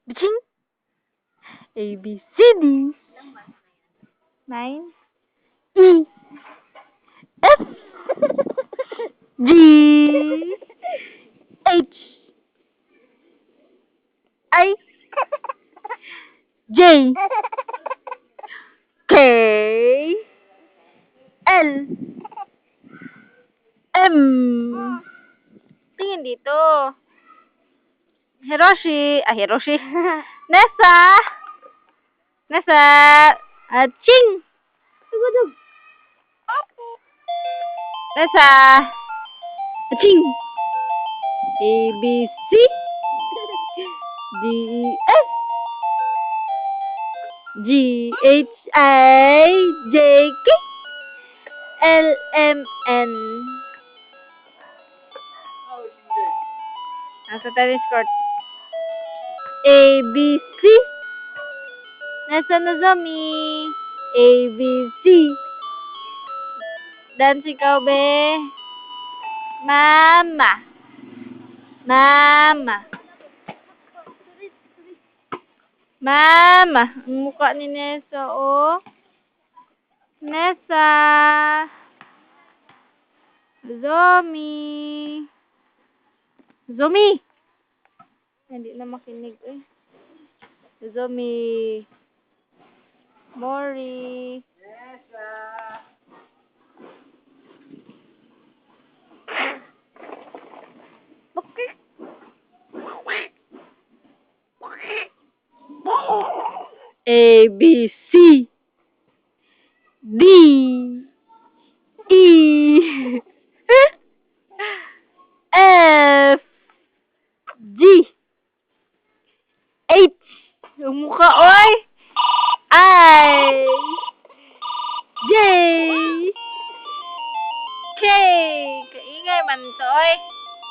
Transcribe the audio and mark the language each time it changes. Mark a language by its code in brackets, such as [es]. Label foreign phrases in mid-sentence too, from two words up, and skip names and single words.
[en] Biching. A, B, C, D. 9. E. F. G. H. I. J. K. L. M. [tl] Tingin dito. Hiroshi. Hiroshi. Nessa. Nessa. Ching. Tugudug. Nessa. [en] Ching. A, B, C. D, E, F. G, H, I, J, K. [tl] L, M, N. Nasa [en] tennis court. [tl] A, B, C. Nasa Nozomi. [en] A, [tl] B, C. Dance ikaw, be. Mama. Mama. Mama. Ang mukha ni Nessa, oh. Nessa. Zomi. Zomi. Hindi na makinig, eh. Zomi. Mori. Nessa. Okay. [en] A, B, C. D. E. F. G. [tl] H. Yung mukha, oy. [en] I. J. K. [tl] Kaingay man to, oy.